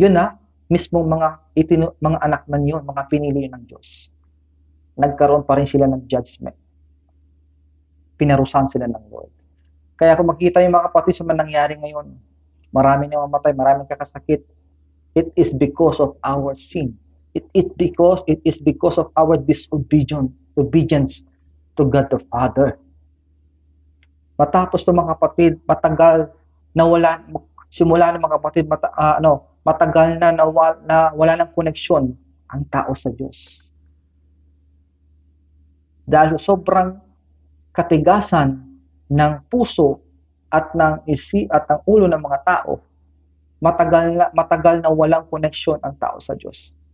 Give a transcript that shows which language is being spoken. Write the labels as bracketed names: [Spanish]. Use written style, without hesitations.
[Filipino] Yun na, mismong mga anak na yun, mga pinili ng Diyos. Nagkaroon pa rin sila ng judgment. Pinarusahan sila ng Lord. Kaya kung makita yung mga kapatid sa mga nangyari ngayon, marami na mamatay, maraming kakasakit, [English] it is because of our sin. It is because of our disobedience to God the Father. [Filipino] Matapos ng mga kapatid, matagal na simula ng mga kapatid, matagal na wala ng koneksyon ang tao sa Diyos. Dahil sobrang katigasan ng puso at ng ulo ng mga tao, matagal na walang koneksyon ang tao sa Diyos.